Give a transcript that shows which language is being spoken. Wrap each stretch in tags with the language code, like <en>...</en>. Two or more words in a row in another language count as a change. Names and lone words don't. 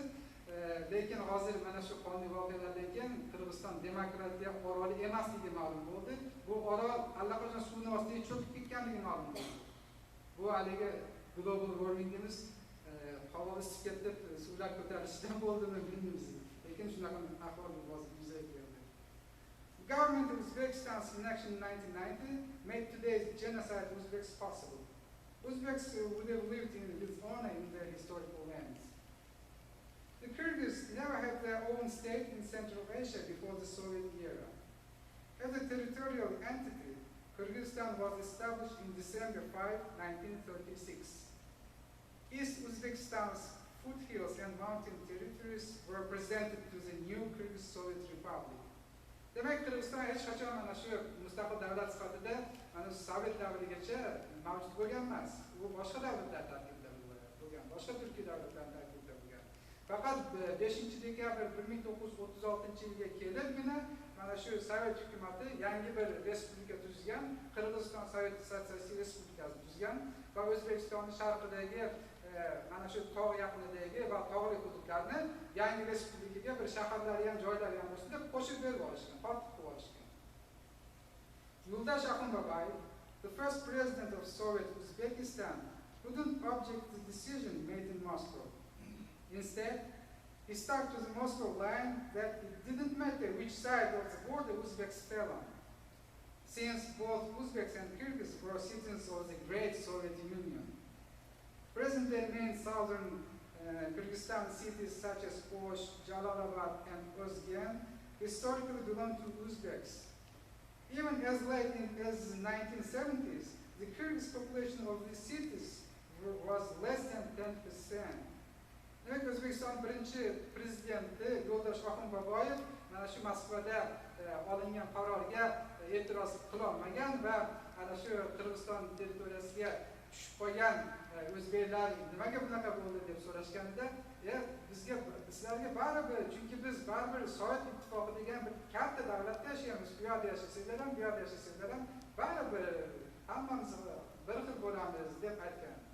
<uz>Lekin hozir mana shu qonli voqealardan keyin Qirg'iziston demokratiya oroli emasligi ma'lum bo'ldi. Bu orol allaqachon suvning ostiga cho'kib ketganligi ma'lum bo'ldi. Bu haligi</uz> <en>global warmingimiz</en> <uz>havo isib ketib suvlar ko'tarilishidan bo'ldimi bilmaymiz. Lekin shunaqa ahvol yuzaga keldi.</uz> <en>The government of Uzbekistan's inaction in 1990 made today's genocide Uzbeks possible. Uzbeks would have lived with honor in their historical lands. The Kyrgyz never had their own state in Central Asia before the Soviet era. As a territorial entity, Kyrgyzstan was established in December 5, 1936. East Uzbekistan's foothills and mountain territories were presented to the new Kyrgyz Soviet Republic.</en> <uz>Demek Kırgıziston hech qachon mana shu mustaqil davlat sifatida mana Sovet davrigacha mavjud bo'lgan emas. U boshqa davlatlar tarkibida bo'lgan, boshqa Turkiy davlatlar tarkibida bo'lgan. Faqat 5-dekabr 1936-yilga kelibgina mana shu Sovet hukumati yangi bir respublika tuzgan, Qirg'iziston Sovet Sotsialistik Respublikasini tuzgan va O'zbekistonning sharqidagi mana shu tog' yaqinidagi va tog'li hududlarni yangi respublikaga bir shaharlar ham joylar ham bo'lsin deb qo'shib berib olishgan, tortib qilib olishgan.</uz> <en>Yuldash Akhunbabayev, the first president of Soviet Uzbekistan, couldn't object to the decision made in Moscow. Instead, he stuck to the Moscow line that it didn't matter which side of the border Uzbeks fell on, since both Uzbeks and Kyrgyz were citizens of the great Soviet Union. Present-day main southern Kyrgyzstan cities such as Osh, Jalalabad, and Ozgen historically belonged to Uzbeks. Even as late as the 1970s, the Kyrgyz population of these cities was less than 10%.</en> <uz>Demek O'zbekiston birinchi prezidenti Yuldash Akhunbabayev mana shu Moskvada olingan qarorga e'tiroz qilolmagan va ana shu Qirg'iziston territoriyasiga tushib qolgan o'zbeklar nimaga bunaqa bo'ldi deb so'rashganida, bizga sizlarga baribir, chunki biz baribir Sovet ittifoqi degan bir katta davlatda yashaymiz, bu yerda yashasanglar ham, bu yerda yashasanglar ham baribir hammamiz bir xil bo'lamiz deb aytgan.</uz>